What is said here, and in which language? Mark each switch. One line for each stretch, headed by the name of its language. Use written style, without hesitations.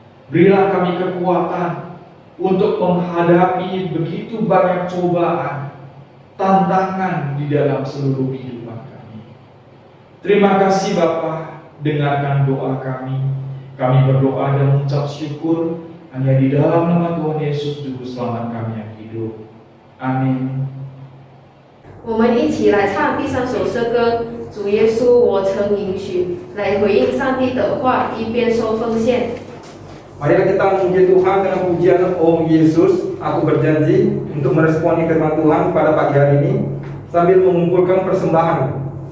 Indonesian: Berilah kami kekuatan untuk menghadapi begitu banyak cobaan, tantangan di dalam seluruh kehidupan kami. Terima kasih Bapa, dengarkan doa kami. Kami berdoa dan mengucap syukur hanya di dalam nama Tuhan Yesus Juru Selamat kami yang hidup. Amin.
Chinese: 我们一起来唱第3首诗歌，主耶稣，我曾允许，来回应上帝的话，一边收奉献。
Indonesian: Marilah kita memuji Tuhan dengan pujian Om Yesus. Aku berjanji untuk meresponi firman Tuhan pada pagi hari ini sambil mengumpulkan persembahan.